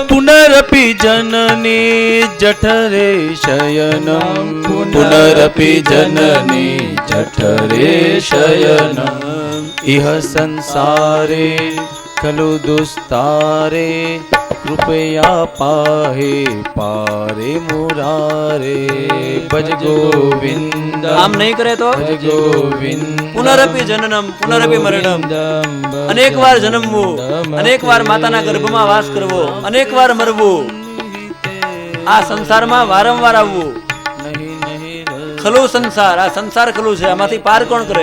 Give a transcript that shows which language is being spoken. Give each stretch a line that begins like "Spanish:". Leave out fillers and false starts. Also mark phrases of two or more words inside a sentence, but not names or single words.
Sanskrit: पुनरपि जननी जठरे शयनं पुनरपि जननी जठरे शयनं इह संसारे खलु दुस्तारे कृपया पाहे पारे मुरारे भज गोविंद
Gujarati: આમ નહીં કરે તો
Sanskrit: भज गोविंद પુનરપી જનનમ પુનરપી મરણમ,
Gujarati: અનેક વાર જન્મવું, અનેક વાર માતાના ગર્ભમાં વાસ કરવો, અનેક વાર મરવું, આ સંસારમાં વારંવાર આવવું. ખલું સંસાર, આ સંસાર ખલું છે, આમાંથી પાર કોણ કરે?